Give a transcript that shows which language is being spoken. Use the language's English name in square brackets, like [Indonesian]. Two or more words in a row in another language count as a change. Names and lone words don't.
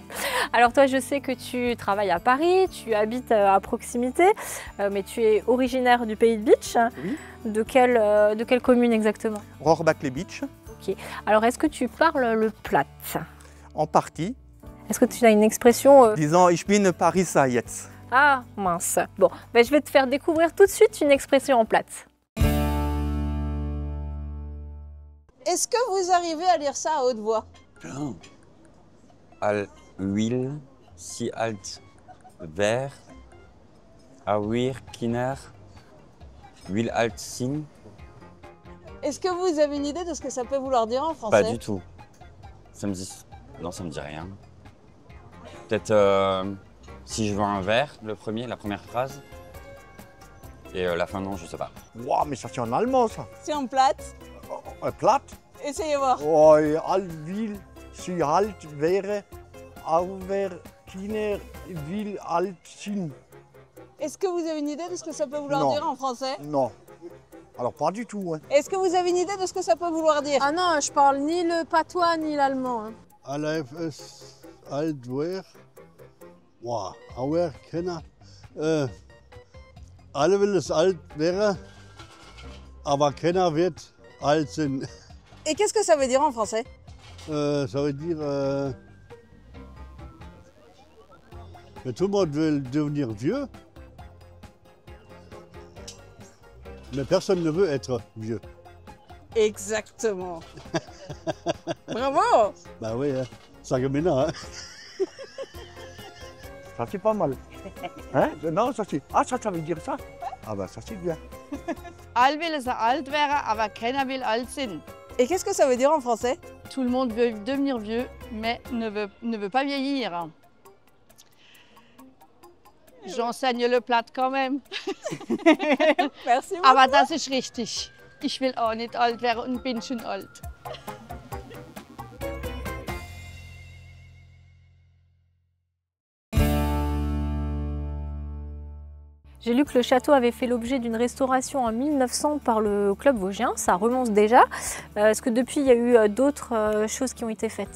[French] Alors toi, je sais que tu travailles à Paris, tu habites à proximité, mais tu es originaire du Pays de Bitche. Oui. De quelle commune exactement? Rohrbach-les-Bitches. Ok. Alors, est-ce que tu parles le Platt? En partie. Est-ce que tu as une expression Disons, [German] ich bin Pariser jetzt. [French] Ah, mince. Bon, ben, je vais te faire découvrir tout de suite une expression en Platt. Est-ce que vous arrivez à lire ça à haute voix? [German] Al will si alt ver awir kiner will alt sin. [French] Est-ce que vous avez une idée de ce que ça peut vouloir dire en français? Pas du tout. Non, ça me dit rien. Peut-être si je veux un verre, la première phrase. Et la fin, non, je sais pas. Wow, mais ça c'est en allemand ça. C'est en Platt. Platt? Essayez voir. [German] Oh, al will si alt wäre, awir kiner will alt sin. [French] Est-ce que vous avez une idée de ce que ça peut vouloir dire en français? Non. Alors pas du tout. Hein. Est-ce que vous avez une idée de ce que ça peut vouloir dire? Ah non, je parle ni le patois ni l'allemand. Hein. [German] Alf alt wäre, wow, awir kiner. Alle will es alt wäre, aber keiner wird alt sein. [French] Et qu'est-ce que ça veut dire en français? Ça veut dire que tout le monde veut devenir vieux, mais personne ne veut être vieux. Exactement. Bravo. Bah oui, hein. Sarreguemines, hein. Ça c'est pas mal. Hein? Non, ça c'est... Ah, ça veut dire ça? Ah ben ça c'est bien. [German] All will es alt wäre, aber keiner will alt sein. [French] Et qu'est-ce que ça veut dire en français? Tout le monde veut devenir vieux, mais ne veut pas vieillir. J'enseigne le Platt quand même. Merci beaucoup. [German] Aber das ist richtig. Ich will auch nicht alt werden und bin schon alt. [French] J'ai lu que le château avait fait l'objet d'une restauration en 1900 par le club vosgien, ça remonte déjà. Est-ce que depuis il y a eu d'autres choses qui ont été faites?